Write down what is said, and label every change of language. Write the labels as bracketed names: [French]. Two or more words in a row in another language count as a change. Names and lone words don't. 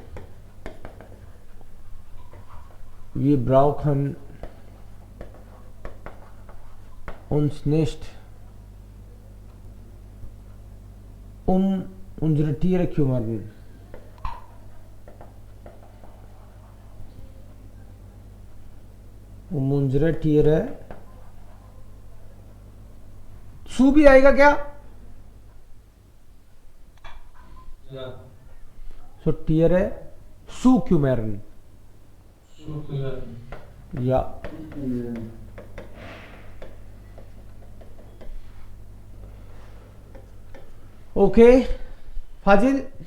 [German] Wir brauchen uns nicht um unsere Tiere kümmern. Um unsere Tiere zu [Hindi] भी आएगा क्या? [German] Ja. So Tiere zu kümmern. Zu kümmern. Ja. Okay, Fazil.